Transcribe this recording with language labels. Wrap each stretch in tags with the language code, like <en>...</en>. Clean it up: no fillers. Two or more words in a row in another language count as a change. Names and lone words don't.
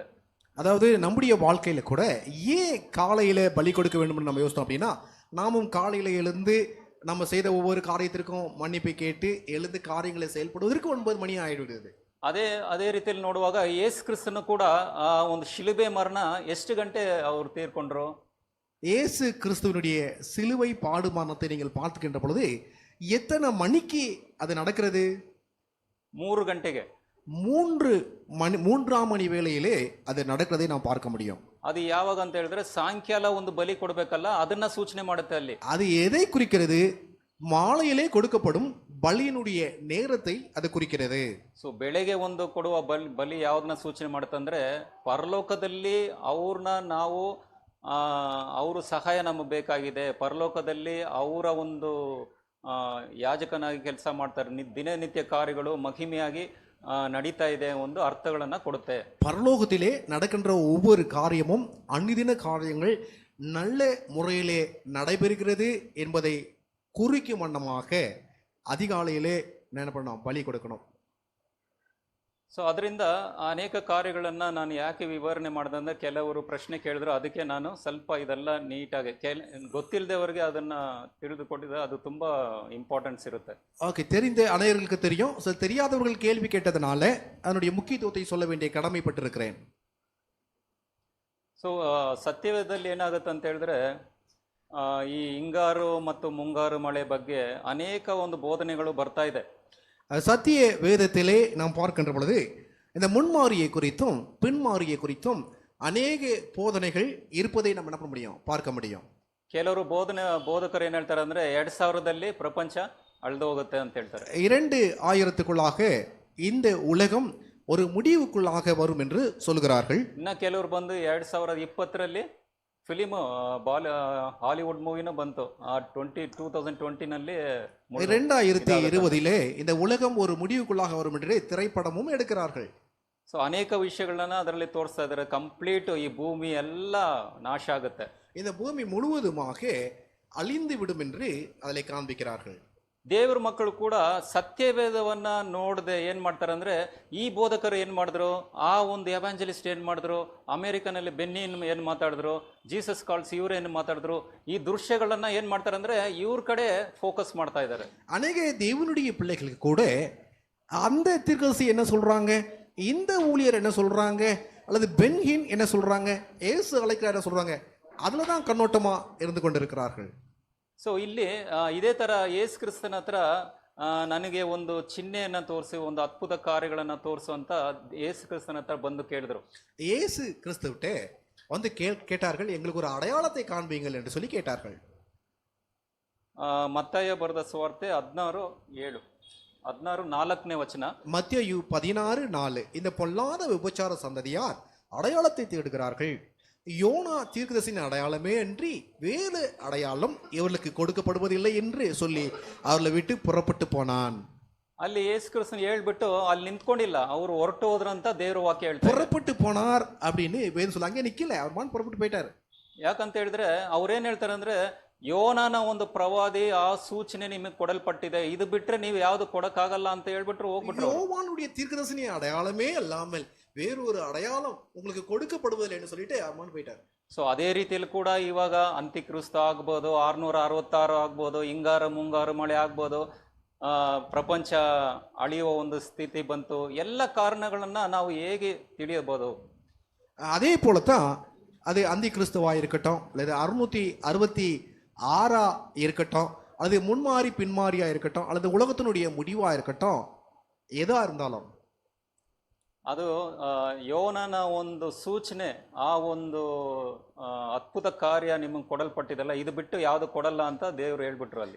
<ta>அதாவது நம்முடைய வாழ்க்கையில கூட ஏன் காலையில பலி கொடுக்க வேண்டும் நம்ம யோசித்தோம் அப்படின்னா, நாமும் காலையில எழுந்து நம்ம செய்த ஒவ்வொரு காரியத்திற்கும் மன்னிப்பை கேட்டு எழுந்து காரியங்களை செயல்படுவதற்கு 9 மணி ஆயிடுது.</ta> <kn>ಅದೇ ರೀತಿಯಲ್ಲಿ ನೋಡುವಾಗ ಯೇಸು ಕ್ರಿಸ್ತನು ಕೂಡ ಆ ಒಂದು ಶಿಲುಬೆ ಮರಣ ಎಷ್ಟು ಗಂಟೆ ಅವರು ತೀರ್ಕೊಂಡ್ರು?</kn> <ta>இயேசு கிறிஸ்துவனுடைய சிலுவை பாடுமானத்தை நீங்கள் பார்த்துக்கின்ற பொழுது எத்தனை மணிக்கு அது நடக்கிறது?</ta> <kn>3 ಗಂಟೆಗೆ.</kn> <ta>3ஆம் மணி வேளையிலே அது நடக்கிறதை நாம் பார்க்க முடியும்.</ta> <kn>ಅದು ಯಾವಾಗ ಅಂತ ಹೇಳಿದ್ರೆ, ಸಾಯಂಕಾಲ ಒಂದು ಬಲಿ ಕೊಡಬೇಕಲ್ಲ, ಅದನ್ನ ಸೂಚನೆ ಮಾಡುತ್ತೆ ಅಲ್ಲಿ.</kn> <ta>அது எதை குறிக்கிறது? மாலையிலே கொடுக்கப்படும் பலியினுடைய நேரத்தை அது குறிக்கிறது.</ta> <kn>ಸೊ ಬೆಳೆಗೆ ಒಂದು ಕೊಡುವ ಬಲಿ ಯಾವ್ದನ್ನ ಸೂಚನೆ ಮಾಡುತ್ತಂದ್ರೆ ಪರಲೋಕದಲ್ಲಿ ಅವ್ರನ್ನ ನಾವು ಅವರು ಸಹಾಯ ನಮಗೆ ಬೇಕಾಗಿದೆ, ಪರಲೋಕದಲ್ಲಿ ಅವರ ಒಂದು ಯಾಜಕನಾಗಿ ಕೆಲಸ ಮಾಡ್ತಾರೆ, ದಿನನಿತ್ಯ ಕಾರ್ಯಗಳು ಮಹಿಮೆಯಾಗಿ ನಡೀತಾ ಇದೆ ಒಂದು ಅರ್ಥಗಳನ್ನ ಕೊಡುತ್ತೆ.</kn> <ta>பரலோகத்திலே நடக்கின்ற ஒவ்வொரு காரியமும் அன்னிதின காரியங்கள் நல்ல முறையிலே நடைபெறுகிறது என்பதை குறிக்கும் வண்ணமாக அதிகாலையிலே என்ன பண்ணணும், பலி கொடுக்கணும்.</ta> <kn>ಸೊ ಅದರಿಂದ ಅನೇಕ ಕಾರ್ಯಗಳನ್ನ ನಾನು ಯಾಕೆ ವಿವರಣೆ ಮಾಡಿದಂದ್ರೆ ಕೆಲವರು ಪ್ರಶ್ನೆ ಕೇಳಿದ್ರು, ಅದಕ್ಕೆ ನಾನು ಸ್ವಲ್ಪ ಇದೆಲ್ಲ ನೀಟಾಗಿ ಗೊತ್ತಿಲ್ಲದವರಿಗೆ ಅದನ್ನ ತಿಳಿದುಕೊಟ್ಟಿದ್ರೆ ಅದು ತುಂಬಾ ಇಂಪಾರ್ಟೆನ್ಸ್ ಇರುತ್ತೆ.</kn> <ta>ஓகே, தெரிந்த அனைவர்களுக்கு தெரியும். தெரியாதவர்கள் கேள்வி கேட்டதனால அதனுடைய முக்கியத்துவத்தை சொல்ல வேண்டிய கடமைப்பட்டிருக்கிறேன்.</ta> <kn>ಸೊ ಸತ್ಯವೇದದಲ್ಲಿ ಏನಾಗುತ್ತೆ ಅಂತ ಹೇಳಿದ್ರೆ ಈ ಹಿಂಗಾರು ಮತ್ತು ಮುಂಗಾರು ಮಳೆ ಬಗ್ಗೆ ಅನೇಕ ಒಂದು ಬೋಧನೆಗಳು ಬರ್ತಾ ಇದೆ.</kn> <ta>சத்திய வேதத்திலே நாம் பார்க்கின்ற பொழுது இந்த முன்மாரியை குறித்தும் பின்மாரியை குறித்தும் அநேக போதனைகள் இருப்பதை நம்ம என்ன பண்ண முடியும், பார்க்க முடியும்.</ta> <kn>ಕೆಲವರು ಬೋಧಕರು ಏನ್ ಹೇಳ್ತಾರೆ ಅಂದ್ರೆ 2000ರಲ್ಲಿ ಪ್ರಪಂಚ ಅಳ್ದು ಹೋಗುತ್ತೆ ಅಂತ ಹೇಳ್ತಾರೆ.</kn> <ta>2000க்குள்ளாக இந்த உலகம் ஒரு முடிவுக்குள்ளாக வரும் என்று சொல்கிறார்கள்.</ta> <kn>ಇನ್ನ ಕೆಲವರು ಬಂದು 2020ರಲ್ಲಿ</kn> <en>film Hollywood movienu</en> <kn>ಬಂತು 2020ನಲ್ಲಿ.</kn> <ta>2020 இந்த உலகம் ஒரு முடிவுக்குள்ளாக வரும் என்று திரைப்படமும் எடுக்கிறார்கள்.</ta> <kn>ಸೊ ಅನೇಕ ವಿಷಯಗಳನ್ನ ಅದರಲ್ಲಿ ತೋರಿಸ್ತಾ ಇದ್ದಾರೆ. ಕಂಪ್ಲೀಟ್ ಈ ಭೂಮಿ ಎಲ್ಲ ನಾಶ ಆಗುತ್ತೆ,</kn> <ta>இந்த பூமி முழுவதுமாக அழிந்து விடும் என்று அதிலே காண்பிக்கிறார்கள்.</ta> <kn>ದೇವ್ರ ಮಕ್ಕಳು ಕೂಡ ಸತ್ಯವೇದವನ್ನ ನೋಡದೆ ಏನ್ ಮಾಡ್ತಾರೆ ಅಂದ್ರೆ ಈ ಬೋಧಕರು ಏನ್ ಮಾಡಿದ್ರು, ಆ ಒಂದು ಎವಾಂಜಲಿಸ್ಟ್ ಏನ್ ಮಾಡಿದ್ರು, ಅಮೆರಿಕನಲ್ಲಿ ಬೆನ್ನಿನ್ ಏನ್ ಮಾತಾಡಿದ್ರು, ಜೀಸಸ್ ಕಾಲ್ಸ್ ಇವ್ರು ಏನ್ ಮಾತಾಡಿದ್ರು, ಈ ದೃಶ್ಯಗಳನ್ನ ಏನ್ ಮಾಡ್ತಾರೆ ಅಂದ್ರೆ ಇವ್ರ ಕಡೆ ಫೋಕಸ್ ಮಾಡ್ತಾ ಇದ್ದಾರೆ.</kn> <ta>அநேக தேவனுடைய பிள்ளைகளுக்கு கூட அந்த தீர்க்கதரிசி என்ன சொல்றாங்க, இந்த ஊழியர் என்ன சொல்றாங்க, அல்லது பென்ஹின் என்ன சொல்றாங்க, ஏசு அழைக்கிறார் என்ன சொல்றாங்க, அதுல தான் கண்ணோட்டமா இருந்து கொண்டிருக்கிறார்கள்.</ta> <kn>ಸೊ ಇಲ್ಲಿ ಇದೇ ತರ ಯೇಸು ಕ್ರಿಸ್ತನ ಹತ್ರ ನನಗೆ ಒಂದು ಚಿಹ್ನೆಯನ್ನ ತೋರಿಸಿ ಒಂದು ಅದ್ಭುತ ಕಾರ್ಯಗಳನ್ನ ತೋರಿಸುವಂತ ಯೇಸು ಕ್ರಿಸ್ತನ ಹತ್ರ ಬಂದು ಕೇಳಿದ್ರು.</kn> <ta>இயேசு கிறிஸ்துவிட்டே வந்து கேட்டார்கள், எங்களுக்கு ஒரு அடையாளத்தை காண்பீங்கள் என்று சொல்லி கேட்டார்கள்.</ta> <kn>ಮತ್ತಾಯ ಬರೆದ ಸುವಾರ್ತೆ 16:7 16:4ನೇ ವಚನ.</kn> <ta>மத்தேயு 16:4 இந்த பொல்லாத விபச்சார சந்ததியார் அடையாளத்தை தேடுகிறார்கள், யோனா தீர்க்கதரிசியின் அடையாளமே அன்றி வேறு அடையாளம் இவர்களுக்கு கொடுக்கப்படுவதில்லை என்று சொல்லி அவர்களை விட்டு புறப்பட்டு போனான்.</ta> <kn>ಅಲ್ಲಿ ಯೇಸು ಕ್ರಿಸ್ತನ್ ಹೇಳ್ಬಿಟ್ಟು ಅಲ್ಲಿ ನಿಂತ್ಕೊಂಡಿಲ್ಲ, ಅವರು ಹೊರಟು ಹೋದ್ರಂತ ದೇವ್ರ ವಾಕ್ಯ ಹೇಳ್ತಾರೆ.</kn> <ta>புறப்பட்டு போனார் அப்படின்னு வேதம் சொல்ல, அங்கே நிக்கல, அவர் மான் புறப்பட்டு போயிட்டாரு.</ta> <kn>ಯಾಕಂತ ಹೇಳಿದ್ರೆ ಅವ್ರೇನ್ ಹೇಳ್ತಾರೆ ಅಂದ್ರೆ ಯೋನನ ಒಂದು ಪ್ರವಾದಿ ಆ ಸೂಚನೆ ನಿಮಗೆ ಕೊಡಲ್ಪಟ್ಟಿದೆ, ಇದು ಬಿಟ್ರೆ ನೀವು ಯಾವ್ದು ಕೊಡಕ್ಕಾಗಲ್ಲ ಅಂತ ಹೇಳ್ಬಿಟ್ರು ಹೋಗ್ಬಿಟ್ರು.</kn> <ta>யோவானுடைய தீர்க்கதரிசியின் அடையாளமே அல்லாமல் வேறு ஒரு அடையாளம் உங்களுக்கு கொடுக்கப்படுவதில்லை என்று சொல்லிட்டு அம்மான் போயிட்டார்.</ta> <kn>ಸೊ ಅದೇ ರೀತಿಯಲ್ಲಿ ಕೂಡ ಇವಾಗ ಅಂತ್ಯಕ್ರಿಸ್ತ ಆಗ್ಬೋದು, 666 ಆಗ್ಬೋದು, ಹಿಂಗಾರ ಮುಂಗಾರು ಮಳೆ ಆಗ್ಬೋದು, ಪ್ರಪಂಚ ಅಳಿಯುವ ಒಂದು ಸ್ಥಿತಿ ಬಂತು. ಎಲ್ಲ ಕಾರಣಗಳನ್ನ ನಾವು ಹೇಗೆ ತಿಳಿಯಬಹುದು?</kn> <ta>அதே போலத்தான் அது அந்தி கிறிஸ்துவா இருக்கட்டும், அல்லது 666 இருக்கட்டும், அது முன்மாறி பின்மாறியா இருக்கட்டும், அல்லது உலகத்தினுடைய முடிவா இருக்கட்டும், எதா இருந்தாலும்</ta> <kn>ಅದು ಯೋನನ ಒಂದು ಸೂಚನೆ, ಆ ಒಂದು ಅದ್ಭುತ ಕಾರ್ಯ ನಿಮಗೆ ಕೊಡಲ್ಪಟ್ಟಿದಲ್ಲ, ಇದು ಬಿಟ್ಟು ಯಾವುದು ಕೊಡಲ್ಲ ಅಂತ ದೇವರು ಹೇಳ್ಬಿಟ್ರು ಅಲ್ಲಿ.</kn>